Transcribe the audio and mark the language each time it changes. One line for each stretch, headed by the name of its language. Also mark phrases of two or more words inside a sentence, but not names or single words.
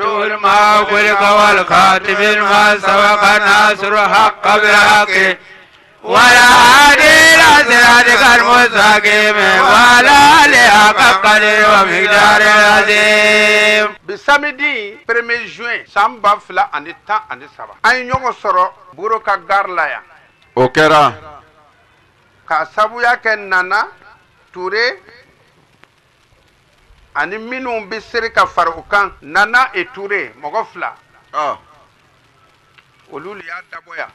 Arabic: لما خلق والخاتم لما سبق ناصر حق بالحق ولا هادي إلى صراطك المستقيم وعلى آله حق قدره ومقداره العظيم.
Bambara: Samedi 1er juin san 2017 an ye ɲɔgɔn sɔrɔ buro ka gare la yan o kɛra ka sabuya kɛ Nana Ture ani minnu bɛ seri ka fara u kan Nana et Ture mɔgɔ fila olu de y'a dabɔ yan